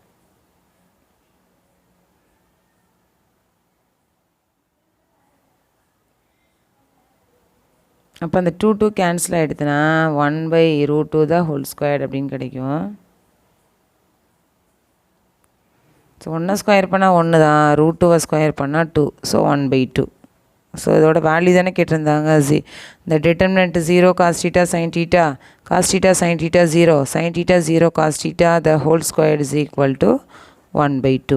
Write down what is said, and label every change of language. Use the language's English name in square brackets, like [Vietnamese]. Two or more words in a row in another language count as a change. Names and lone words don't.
[Tamil] அப்போ அந்த 2 கேன்சல் ஆகிடுதுன்னா 1/√2 [English] the whole square [Tamil] அப்படின்னு கிடைக்கும். ஸோ 1 ஸ்கொயர் பண்ணால் 1 தான், √2 ஸ்கொயர் பண்ணால் 2, ஸோ 1/2. ஸோ இதோட வேல்யூ தானே கேட்டிருந்தாங்க. இந்த [English] determinant 0 cos theta sin theta, cos theta sin theta 0, sin theta 0 cos theta the whole square is equal to 1/2.